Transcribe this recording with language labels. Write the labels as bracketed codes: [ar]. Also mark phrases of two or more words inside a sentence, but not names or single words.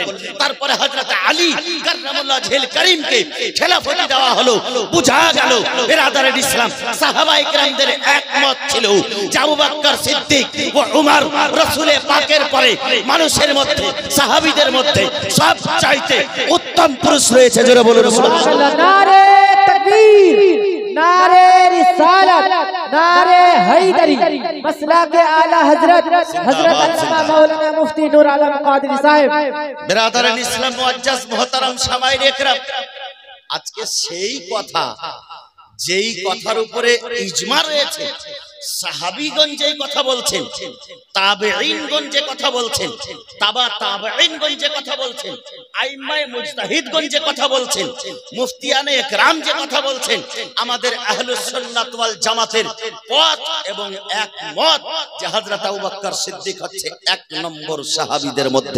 [bn] তারপরে হযরত আলী [ar] كرم الله وجهه الكريم [bn] খেলাফতি দেওয়া হলো। বুঝা গেল [ur] برادرِ اسلام [bn] সাহাবায়ে কেরামদের একমত ছিল যে আবু বকর সিদ্দিক ও উমর রাসূলে পাকের পরে মানুষের মধ্যে, সাহাবীদের মধ্যে সবচাইতে উত্তম পুরুষ রয়েছে। জোরে বলুন সুবহানাল্লাহ। [ur] نعرۂ تکبیر، نعرۂ رسالت، نعرۂ حیدری، مسلک کے اعلیٰ حضرت علامہ مولانا مفتی نور عالم قادری صاحب. برادرِ اسلام معزز محترم سامعین کرام, [bn] আজকে সেই কথা, যেই কথার উপরে ইজমা রয়েছে, সাহাবীগণ যেই কথা বলছেন, তাবেঈনগণ যে কথা বলছেন, তাবেঈনগণ যে কথা বলছেন, আইম্মায়ে মুজতাহিদগণ যে কথা বলছেন, মুফতিয়ানে একরাম যে কথা বলছেন, আমাদের [ar] أهل السنة والجماعة [bn] পথ এবং একমত যে হযরত আবু বকর সিদ্দিক হচ্ছে এক নম্বর সাহাবীদের মধ্যে।